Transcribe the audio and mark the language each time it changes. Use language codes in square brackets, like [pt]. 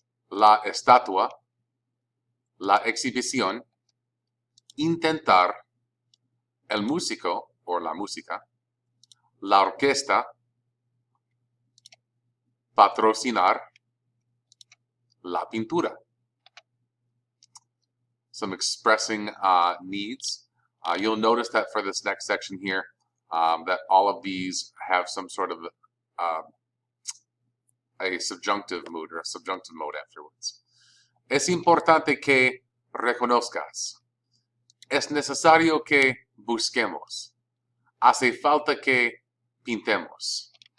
[es] la estatua, la exhibición, intentar, el músico or la música, la orquesta, patrocinar, la pintura. [en] Some expressing needs. You'll notice that for this next section here, that all of these have some sort of a subjunctive mood or a subjunctive mode afterwards. [es] Es importante que reconozcas. Es necesario que busquemos. Hace falta que pintemos.